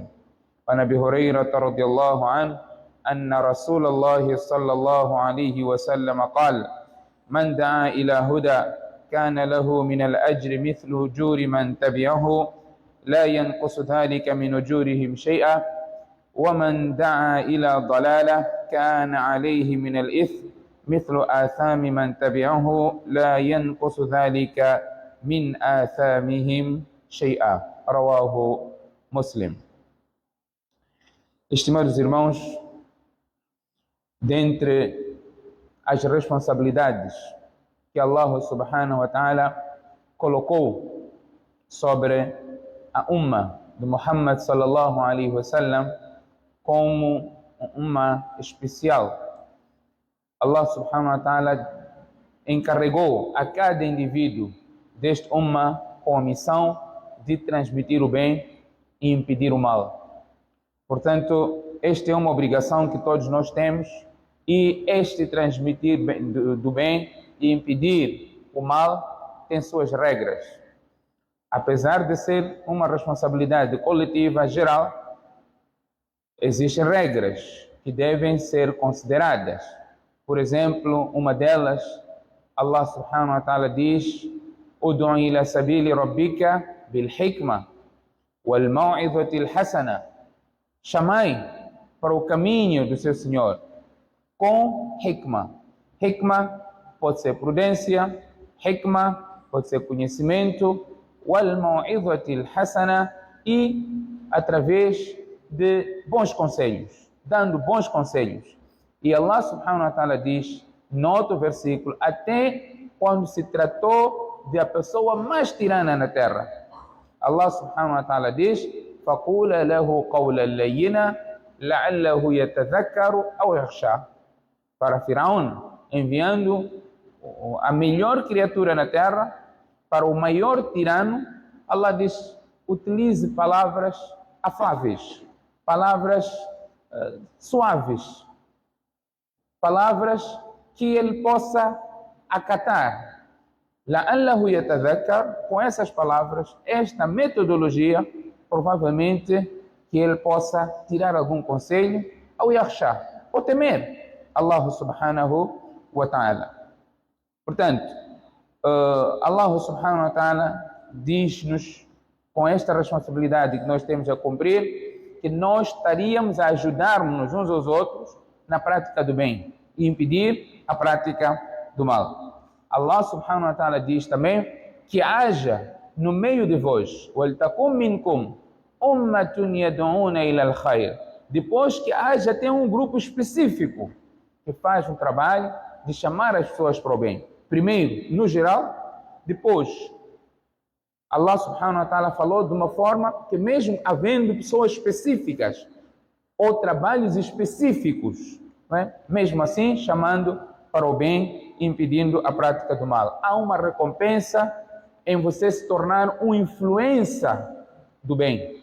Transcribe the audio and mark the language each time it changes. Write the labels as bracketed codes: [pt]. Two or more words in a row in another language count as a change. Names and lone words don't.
[ar] عن أبي هريرة رضي الله عنه أن رسول الله صلى الله عليه وسلم قال: من دعا إلى هدى كان له من الأجر مثل أجور من تبعه لا ينقص ذلك من أجورهم شيئا، ومن دعا إلى ضلالة كان عليه من الإثم مثل آثام من تبعه لا ينقص ذلك من آثامهم شيئا. رواه مسلم. [pt] Estimados irmãos, dentre as responsabilidades que [ar] الله سبحانه وتعالى [pt] colocou sobre a umma de Muhammad [ar] صلى الله عليه وسلم [pt] como uma especial, [ar] الله سبحانه وتعالى [pt] encarregou a cada indivíduo deste umma com a missão de transmitir o bem e impedir o mal. Portanto, esta é uma obrigação que todos nós temos, e este transmitir do bem e impedir o mal tem suas regras. Apesar de ser uma responsabilidade coletiva geral, existem regras que devem ser consideradas. Por exemplo, uma delas, [ar] الله سبحانه وتعالى diz: ادع إلى سبيل ربك بالحكمة والموعظة الحسنة. [pt] Chamai para o caminho do seu Senhor com hikma. Hikma pode ser prudência, hikma pode ser conhecimento, [ar] والموعظة الحسنة, [pt] e através de bons conselhos, dando bons conselhos. E [ar] الله سبحانه وتعالى [pt] diz, no outro versículo, até quando se tratou de a pessoa mais tirana na terra, [ar] الله سبحانه وتعالى [pt] diz: [ar] فَقُولَ لَهُ قَوْلًا لَيِّنًا لَعَلَّهُ يَتَذَكَّرُ أَوْ يَخْشَى. [pt] Para Firaun, enviando a melhor criatura na terra para o maior tirano, Allah diz: utilize palavras afáveis, palavras suaves, palavras que ele possa acatar. [ar] لَعَلَّهُ يَتَذَكَّرُ. [pt] Com essas palavras, esta metodologia, provavelmente que ele possa tirar algum conselho, ou yakhsha, ou temer [ar] الله سبحانه وتعالى. [pt] Portanto, [ar] الله سبحانه وتعالى [pt] diz-nos, com esta responsabilidade que nós temos a cumprir, que nós estaríamos a ajudar-nos uns aos outros na prática do bem e impedir a prática do mal. [ar] الله سبحانه وتعالى [pt] diz também que haja no meio de vós, [ar] وَلْتَكُمْ مِنْكُمْ أُمَّةٌ يَدْعُونَ إِلَى الْخَيْرِ. [pt] Depois que haja até um grupo específico que faz um trabalho de chamar as pessoas para o bem. Primeiro, no geral, depois, [ar] الله سبحانه وتعالى [pt] falou de uma forma que, mesmo havendo pessoas específicas ou trabalhos específicos, né? Mesmo assim, chamando para o bem e impedindo a prática do mal. Há uma recompensa em você se tornar uma influência do bem.